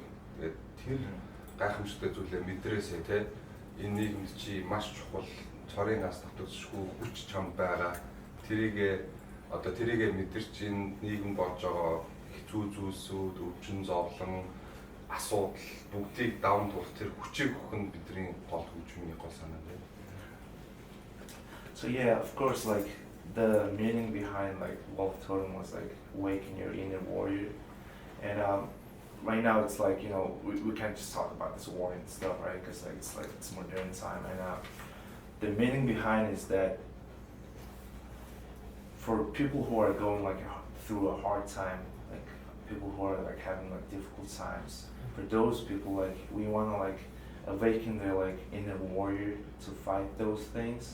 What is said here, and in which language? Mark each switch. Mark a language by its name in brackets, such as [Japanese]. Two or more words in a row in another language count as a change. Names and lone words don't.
[Mongolian] Тэгээд тэр гайхамшигтай зүйлээ мэдрээсэй те энэ нийгэмд чи маш чухал цорын газ татваршгүй хүч чамд байгаа. Тэрийгэ мэдэрч энэ нийгэм болж байгаа хэцүү зүйлсүүд, өвчин зовлон, асуудал бүгдийг даван туулах тэр хүчийг өгөх нь бидний гол хөгжмийн гол санаа байна. [English] So yeah, of course, like the meaning behind like Wolf Totem was like awaken your inner warrior, and right now it's like we can't just talk about this war and stuff, right? Because like it's modern time, and the meaning behind is that for people who are going like through a hard time, like people who are like having like difficult times, for those people like we want to like awaken their like inner warrior to fight those things.